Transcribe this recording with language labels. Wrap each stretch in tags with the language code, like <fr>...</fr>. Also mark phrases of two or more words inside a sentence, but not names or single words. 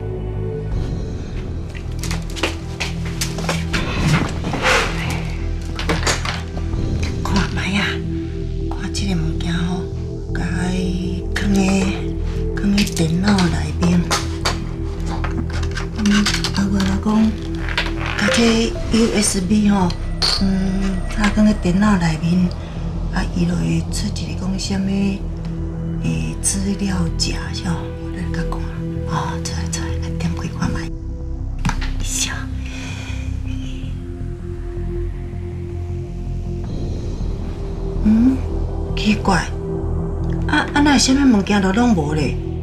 <nan>看卖啊，看这个物件吼，甲伊放伫电脑内面。我来讲，甲这 USB 吼，插放伫电脑内面，伊就会出一个讲什么资料夹，是哦，我来甲看。哦，出来，点开看卖。笑。奇怪，哪什么物件都拢无咧？</nan>